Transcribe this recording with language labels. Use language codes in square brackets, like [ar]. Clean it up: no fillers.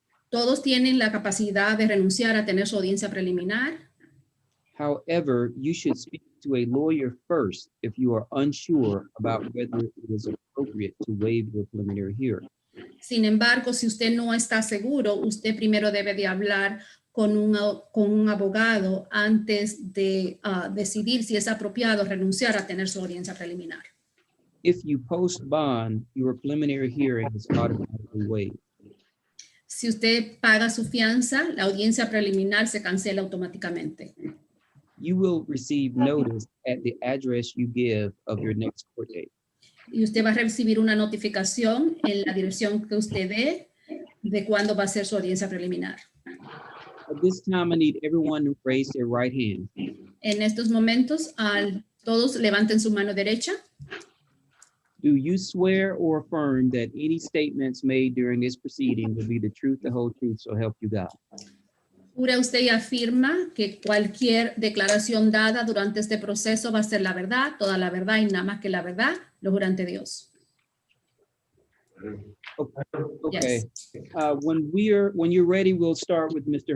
[es] Todos tienen la capacidad de renunciar a tener su audiencia preliminar. [en] However, you should speak to a lawyer first if you are unsure about whether it is appropriate to waive your preliminary hearing. [es] Sin embargo, si usted no está seguro, usted primero debe de hablar con un abogado antes de decidir si es apropiado renunciar a tener su audiencia preliminar. [en] If you post bond, your preliminary hearing is automatically waived. [es] Si usted paga su fianza, la audiencia preliminar se cancela automáticamente. [en] You will receive notice at the address you give of your next court date. [es] Y usted va a recibir una notificación en la dirección que usted dé de cuándo va a ser su audiencia preliminar. [en] At this time, I need everyone to raise their right hand. [es] En estos momentos, todos levanten su mano derecha. [en] Do you swear or affirm that any statements made during this proceeding will be the truth, the whole truth, so help you God? [es] ¿Jura usted y afirma que cualquier declaración dada durante este proceso va a ser la verdad, toda la verdad y nada más que la verdad? Lo juro ante Dios. [en] Okay. Yes. When you're ready, we'll start with Mr.